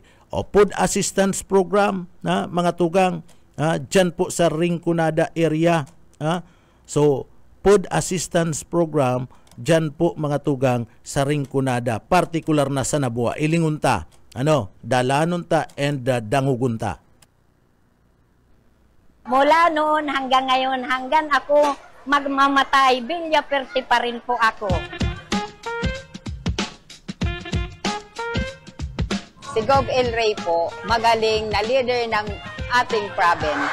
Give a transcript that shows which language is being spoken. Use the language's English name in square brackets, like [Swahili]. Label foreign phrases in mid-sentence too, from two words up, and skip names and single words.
[Bikol] O [English] food assistance program [Bikol] mga tugang dyan po sa Rinconada area. So [English] food assistance program [Bikol] dyan po mga tugang sa Rinconada, particular na sa Nabua, Ilingunta, Dalanunta and Dangugunta. [Filipino] Mula noon hanggang ngayon, hanggang ako magmamatay, Villafuerte pa rin po ako. Si Gov. El Rey po, magaling na leader ng ating province.